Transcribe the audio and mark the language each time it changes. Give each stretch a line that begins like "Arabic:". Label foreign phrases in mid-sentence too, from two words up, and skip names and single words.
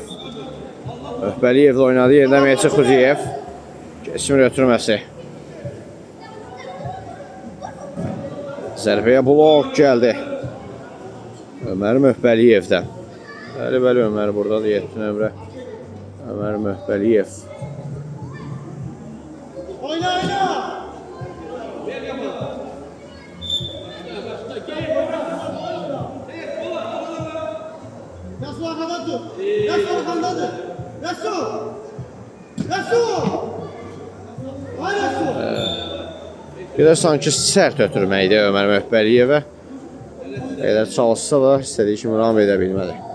Azerbaijani: Möhbəliyevlə oynadı yerində Mehdi Xuciyev. Keçmir ötürməsi. Zərbəyə blok gəldi. Ömər Möhbəliyevdən. Bəli, Ömər buradadır, 7 nömrə. Ömər Möhbəliyev.
Turkish: Oyna, oyna. Resul arkadan tut.
Azerbaijani: Resul arkandadır. Resul. Resul. Ay Resul. Bir də sanki sərt ötürməkdir Ömər Möhbəliyevə. Elə çalışsa da istədiyi kimi ram edə bilmədi.